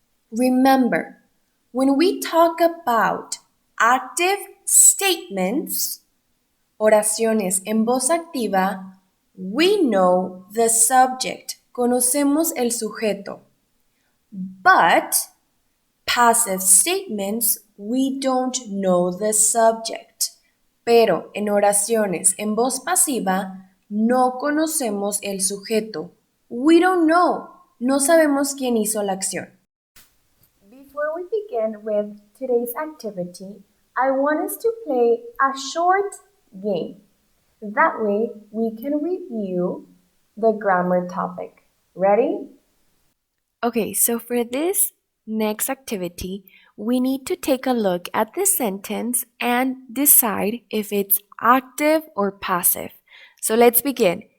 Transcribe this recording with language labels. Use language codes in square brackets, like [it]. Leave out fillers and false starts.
[en] Remember, when we talk about active statements, [es] oraciones en voz activa, [en] we know the subject, [es] conocemos el sujeto. [en] But passive statements, we don't know the subject. [es] Pero en oraciones en voz pasiva, no conocemos el sujeto. [en] We don't know. [es] No sabemos quién hizo la acción. [en] Before we begin with today's activity, I want us to play a short game. That way, we can review the grammar topic. Ready? Okay, so for this next activity, we need to take a look at the sentence and decide if it's active or passive. So let's begin.